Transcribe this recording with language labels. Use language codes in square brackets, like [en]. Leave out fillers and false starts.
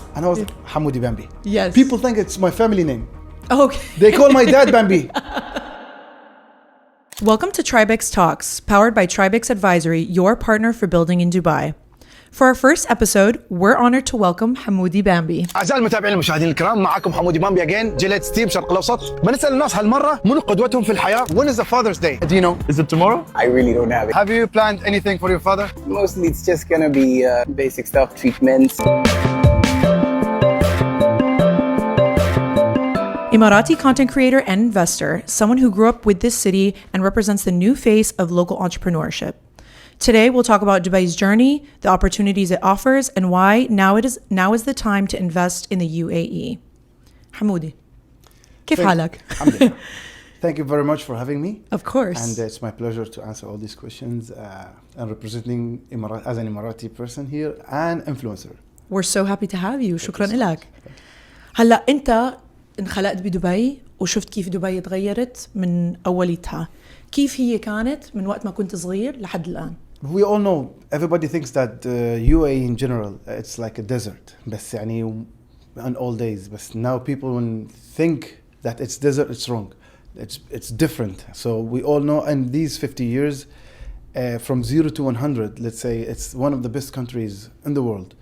[en] And I was like, Hamoody Bamby. Yes. People think it's my family name. Okay. They call my dad Bamby. Welcome to TribeX Talks, powered by TribeX Advisory, your partner for building in Dubai. For our first episode, we're honored to welcome Hamoody Bamby. [ar] أعزائي المتابعين المشاهدين الكرام، معكم حمودي بامبي [en] again، [ar] جيليت ستيم شرق الأوسط. بنسأل الناس هالمرة منو قدوتهم في الحياة؟ [en] When is the Father's Day? Do you know? Is it tomorrow? I really don't have it. Have you planned anything for your father? Mostly it's just gonna be basic stuff, treatments. Emirati content creator and investor, someone who grew up with this city and represents the new face of local entrepreneurship. Today, we'll talk about Dubai's journey, the opportunities it offers, and why now is the time to invest in the UAE. [ar] Hamoody, كيف حالك? Alhamdulillah. [en] Thank you very much for having me. Of course. And it's my pleasure to answer all these questions and representing Emirat as an Emirati person here and influencer. We're so happy to have you. [ar] شكرا لك. هلا أنت انخلقت بدبي وشفت كيف دبي تغيرت من أوليتها. كيف هي كانت من وقت ما كنت صغير لحد الآن؟ [en] We all know, everybody thinks that UAE in general, it's like a desert. [ar] بس يعني [en] on all days. But now people when think that it's desert, it's wrong. It's different. So we all know in these 50 years, from 0 to 100, let's say it's one of the best countries in the world.